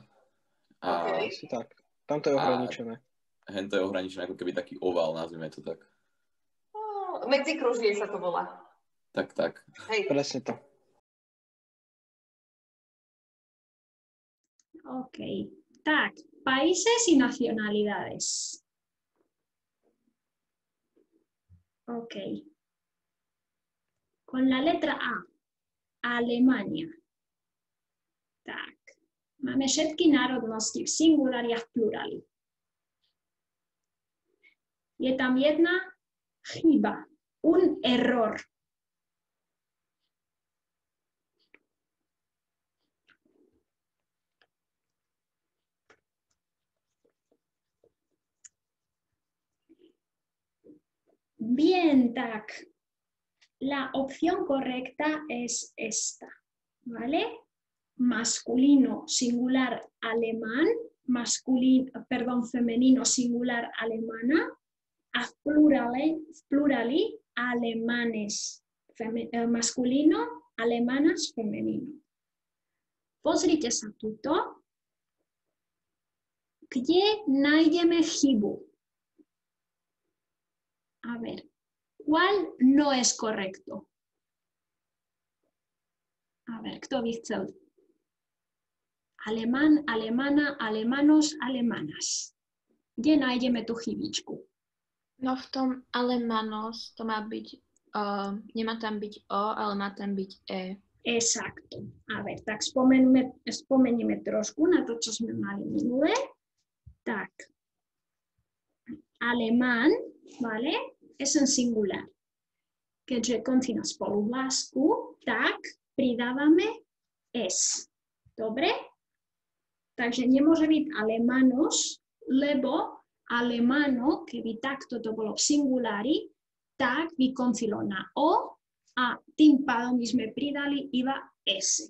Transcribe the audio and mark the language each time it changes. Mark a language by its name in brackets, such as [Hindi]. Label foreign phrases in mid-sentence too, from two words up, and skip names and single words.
[Slovak] A asi tak. Tam to je ohraničené. Hen to je ohraničené ako keby taký oval, nazvime to tak. Medzikružie sa to volá. Tak. Hej. Presne to. Ok. Tak, [Spanish] países y nacionalidades. Ok. Con la letra A. Alemania. [Slovak] Tak. Máme všetky národnosti v singulari a v plurali. Je tam jedna chyba. [Spanish] Un error. Bien, tak. La opción correcta es esta, ¿vale? masculino singular alemán, femenino singular alemana, [Slovak] a plurali [Spanish] alemanes masculino, alemanas femenino. [Slovak] Pozrite sa tuto, kde nájdeme chybu. [Spanish] A ver, ¿cuál no es correcto? A ver, [Slovak] kto by chcel? [Spanish] Alemán, alemana, alemanos, alemanas. [Slovak] Kde nájdeme tú chybičku? No v tom alemanos to má byť, nemá tam byť o, ale má tam byť e. [Spanish] Exacto. A ver, [Slovak] tak spomenieme trošku na to, čo sme mali minule. Tak, [Spanish] alemán, vale, es en singular. [Slovak] Keďže končí na spoluhlásku, tak pridávame es. Dobre? Takže nemôže byť alemanos, lebo alemano, keby takto to bolo v singulári, tak by končilo na o a tým pádom by sme pridali iba s.